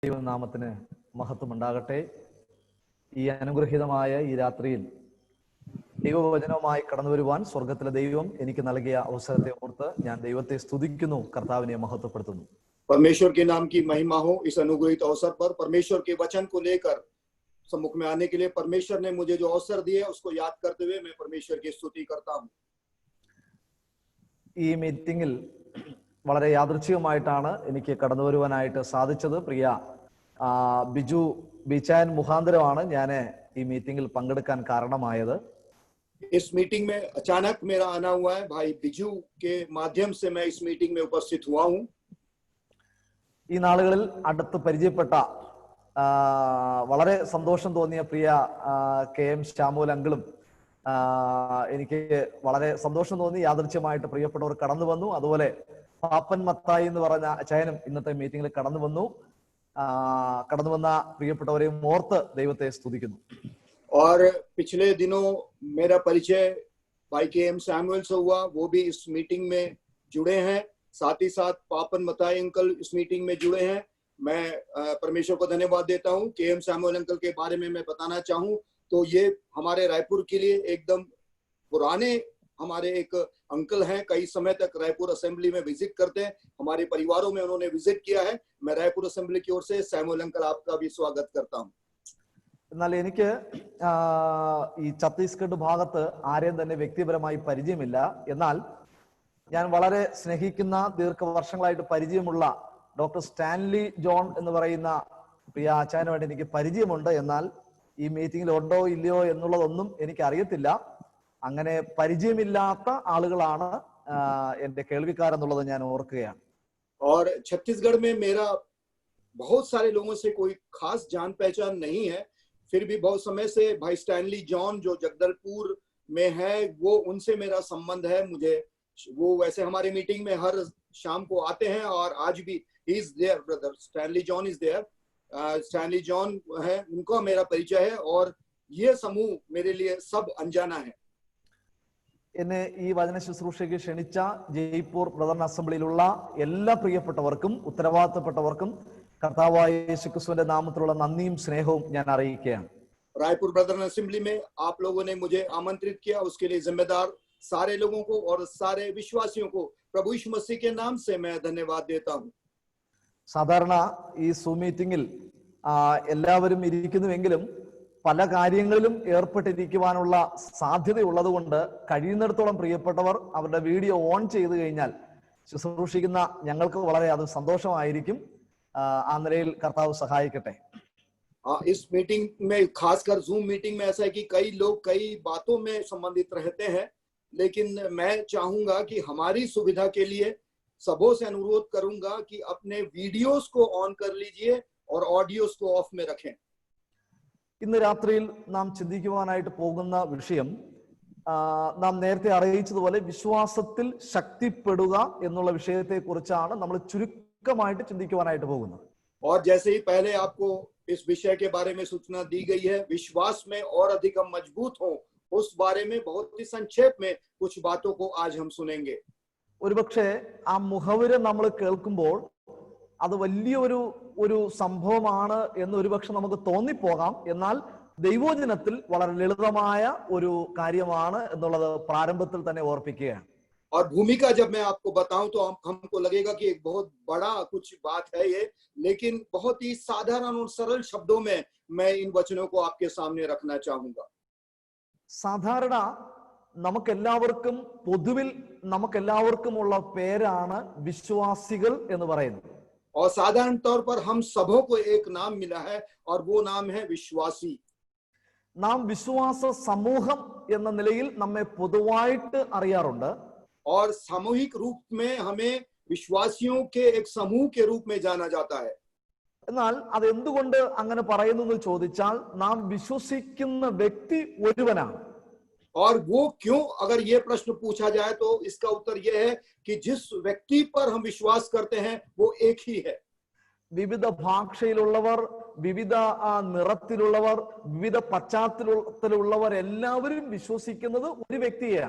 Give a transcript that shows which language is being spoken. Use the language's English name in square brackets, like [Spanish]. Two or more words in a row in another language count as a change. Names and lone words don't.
[Malayalam] ദൈവനാമത്തിന് മഹത്വമുണ്ടാകട്ടെ. ഈ അനുഗ്രഹീതമായ ഈ രാത്രിയിൽ ദൈവവചനവുമായി കടന്നു വരുവാൻ സ്വർഗത്തിലെ ദൈവം എനിക്ക് നൽകിയ അവസരത്തെ ഓർത്ത് ഞാൻ ദൈവത്തെ സ്തുതിക്കുന്നു, കർത്താവിനെ മഹത്വപ്പെടുത്തുന്നു. [Hindi] परमेश्वर के नाम की महिमा हो। इस अनुग्रहित अवसर पर परमेश्वर के वचन को लेकर सम्मुख में आने के लिए परमेश्वर ने मुझे जो अवसर दिए उसको याद करते हुए मैं परमेश्वर की स्तुति करता हूँ। [Malayalam] ഈ മീറ്റിംഗിൽ വളരെ യാദൃച്ഛികമായിട്ടാണ് എനിക്ക് കടന്നു വരുവാനായിട്ട് സാധിച്ചത്. പ്രിയ ബിജു ബിച്ചായൻ മുഖാന്തരമാണ് ഞാൻ ഈ മീറ്റിംഗിൽ പങ്കെടുക്കാൻ കാരണമായത്. [Hindi] इस मीटिंग में अचानक मेरा आना हुआ है। भाई बिजू के माध्यम से मैं इस मीटिंग में उपस्थित हुआ हूँ। [Malayalam] ഈ നാളുകളിൽ അടുത്ത് പരിചയപ്പെട്ട വളരെ സന്തോഷം തോന്നിയ പ്രിയ KM ശ്യാമൂൽ അങ്കിളും എനിക്ക് വളരെ സന്തോഷം തോന്നി. യാദൃച്ഛ്യമായിട്ട് പ്രിയപ്പെട്ടവർ കടന്നു വന്നു. അതുപോലെ പാപ്പൻ മത്തായി എന്ന് പറഞ്ഞ അച്ചായനും ഇന്നത്തെ മീറ്റിംഗിൽ കടന്നു വന്ന പ്രിയപ്പെട്ടവരെയും ഓർത്ത് ദൈവത്തെ സ്തുതിക്കുന്നു. [Hindi] और पिछले दिनों मेरा परिचय भाई KM सैमुअल से हुआ, वो भी इस मीटिंग में जुड़े हैं। साथ ही साथ पापन मताई अंकल इस मीटिंग में जुड़े हैं। मैं परमेश्वर को धन्यवाद देता हूँ। KM सैमुअल अंकल के बारे में मैं बताना चाहूँ तो ये हमारे रायपुर के लिए एकदम पुराने हमारे एक अंकल हैं। कई समय तक रायपुर असेंबली में विजिट करते हैं। हमारे परिवारों में उन्होंने विजिट किया है। मैं रायपुर असेंबली की ओर से सैमुअल अंकल आपका भी स्वागत करता हूँ। [Malayalam] എന്നാൽ എനിക്ക് ഈ ഛത്തീസ്ഗഡ് ഭാഗത്ത് ആരെയും തന്നെ വ്യക്തിപരമായി പരിചയമില്ല. എന്നാൽ ഞാൻ വളരെ സ്നേഹിക്കുന്ന ദീർഘവർഷങ്ങളായിട്ട് പരിചയമുള്ള ഡോക്ടർ സ്റ്റാൻലി ജോൺ എന്ന് പറയുന്ന പ്രിയ ആചാര്യനുമായിട്ട് എനിക്ക് പരിചയമുണ്ട്. എന്നാൽ ഈ മീറ്റിംഗിൽ ഉണ്ടോ ഇല്ലയോ എന്നുള്ളതൊന്നും എനിക്ക് അറിയത്തില്ല. അങ്ങനെ പരിചയമില്ലാത്ത ആളുകളാണ് എന്റെ കേൾവിക്കാരെന്നുള്ളത് ഞാൻ ഓർക്കുകയാണ്. [Hindi] और छत्तीसगढ़ में मेरा बहुत सारे लोगों से कोई खास जान पहचान नहीं है। फिर भी बहुत समय से भाई स्टैनली जॉन जो जगदलपुर में है वो उनसे मेरा संबंध है। मुझे वो वैसे हमारे मीटिंग में हर शाम को आते हैं और आज भी [English] he is there. Brother Stanley John is there. [Hindi] स्टैनली जॉन है, उनका मेरा परिचय है और ये समूह मेरे लिए सब अनजाना है। [Malayalam] എന്നെ ഈ വചന ശുശ്രൂഷയ്ക്ക് ക്ഷണിച്ച ജയ്പൂർ ബ്രദർ അസംബ്ലിയിലുള്ള എല്ലാ പ്രിയപ്പെട്ടവർക്കും ഉത്തരവാദിത്തപ്പെട്ടവർക്കും കർത്താവായ യേശുക്രിസ്തുവിന്റെ നാമത്തിലുള്ള നന്ദിയും സ്നേഹവും ഞാൻ അറിയിക്കുകയാണ്. [Hindi] रायपुर ब्रदर असेंबली में आप लोगों ने मुझे आमंत्रित किया, उसके लिए जिम्मेदार सारे लोगों को और सारे विश्वासियों को प्रभु यीशु मसीह के नाम से मैं धन्यवाद देता हूँ। [Malayalam] സാധാരണ ഈ [English] Zoom meetingil [Malayalam] എല്ലാവരും ഇരിക്കുന്നുവെങ്കിലും പല കാര്യങ്ങളിലും ഏർപ്പെട്ടിരിക്കുവാനുള്ള സാധ്യതയുള്ളത് കൊണ്ട് കഴിയുന്നിടത്തോളം പ്രിയപ്പെട്ടവർ അവരുടെ [English] video on [Malayalam] ചെയ്തു കഴിഞ്ഞാൽ ശുശ്രൂഷിക്കുന്ന ഞങ്ങൾക്ക് വളരെ അത് സന്തോഷമായിരിക്കും. ആ നിലയിൽ കർത്താവ് സഹായിക്കട്ടെ. [Hindi] इस मीटिंग में खासकर [English] Zoom meeting [Hindi] में ऐसा है कि कई लोग कई बातों में संबंधित रहते हैं, लेकिन मैं चाहूंगा कि हमारी सुविधा के लिए सबों से अनुरोध करूंगा कि अपने वीडियोस को ऑन कर लीजिए और ऑडियोस को ऑफ में रखें। [Malayalam] ഇന്ന് രാത്രിയിൽ നാം ചിന്തിക്കുവാനായിട്ട് പോകുന്ന വിഷയം നാം നേരത്തെ അറിയിച്ചതുപോലെ വിശ്വാസത്തിൽ ശക്തിപ്പെടുക എന്നുള്ള വിഷയത്തെ കുറിച്ചാണ് നമ്മൾ ചുരുക്കമായിട്ട് ചിന്തിക്കുവാനായിട്ട് പോകുന്നത്. [Hindi] और जैसे ही पहले आपको इस विषय के बारे में सूचना दी गई है, विश्वास में और अधिक हम मजबूत हों, उस बारे में बहुत ही संक्षेप में कुछ बातों को आज हम सुनेंगे। [Malayalam] ഒരുപക്ഷെ ആ മുഖവുര നമ്മൾ കേൾക്കുമ്പോൾ അത് വലിയൊരു സംഭവമാണ് എന്ന് ഒരുപക്ഷെ നമുക്ക് തോന്നിപ്പോകാം. എന്നാൽ ദൈവവചനത്തിൽ വളരെ ലളിതമായ ഒരു കാര്യമാണ് എന്നുള്ളത് പ്രാരംഭത്തിൽ തന്നെ ഓർപ്പിക്കുകയാണ്. [Hindi] और भूमिका जब मैं आपको बताऊं तो हमको लगेगा कि एक बहुत बड़ा कुछ बात है ये, लेकिन बहुत ही साधारण और सरल शब्दों में मैं इन वचनों को आपके सामने रखना चाहूंगा। [Malayalam] സാധാരണ നമുക്കെല്ലാവർക്കും പൊതുവിൽ നമുക്കെല്ലാവർക്കുമുള്ള പേരാണ് വിശ്വാസികൾ എന്ന് പറയുന്നത്. [Hindi] और साधारण तौर पर हम सबों को एक नाम मिला है और वो नाम है विश्वासी। [Malayalam] നാം വിശ്വാസ സമൂഹം എന്ന നിലയിൽ നമ്മെ പൊതുവായിട്ട് അറിയാറുണ്ട്. [Hindi] और सामूहिक रूप में हमें विश्वासियों के एक समूह के रूप में जाना जाता है। [Malayalam] എന്നാൽ അത് എന്തുകൊണ്ട് അങ്ങനെ പറയുന്നു എന്ന് ചോദിച്ചാൽ നാം വിശ്വസിക്കുന്ന വ്യക്തി ഒരുവനാണ്. [Hindi] और वो क्यों, अगर ये प्रश्न पूछा जाए तो इसका उत्तर यह है कि जिस व्यक्ति पर हम विश्वास करते हैं वो एक ही है। [Malayalam] വിവിധ ഭാഷയിലുള്ളവർ, വിവിധ നിറത്തിലുള്ളവർ, വിവിധ പശ്ചാത്തലത്തിലുള്ളവർ എല്ലാവരും വിശ്വസിക്കുന്നത് ഒരു വ്യക്തിയെയാണ്.